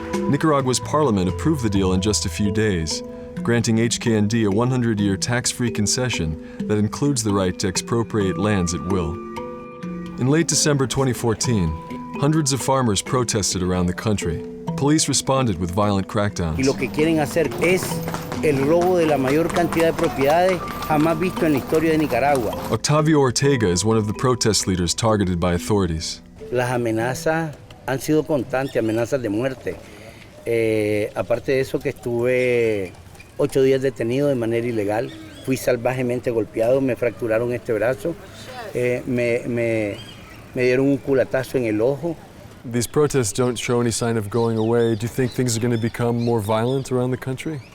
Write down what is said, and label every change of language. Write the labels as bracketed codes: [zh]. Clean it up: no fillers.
[en] Nicaragua's parliament approved the deal in just a few days, granting HKND a 100-year tax-free concession that includes the right to expropriate lands at will. In late December 2014, hundreds of farmers protested around the country. Police responded with violent crackdowns. [es] Y lo que quieren hacer es el robo de la mayor cantidad de propiedades jamás visto en la historia de Nicaragua. [en] Octavio Ortega is one of the protest leaders targeted by authorities. [es] Las amenazas han sido constantes, amenazas de muerte. Aparte de eso que estuve 8 días detenido de manera ilegal, fui salvajemente golpeado, me fracturaron este brazo, me dieron un culatazo en el ojo. [en] These protests don't show any sign of going away. Do you think things are going to become more violent around the country?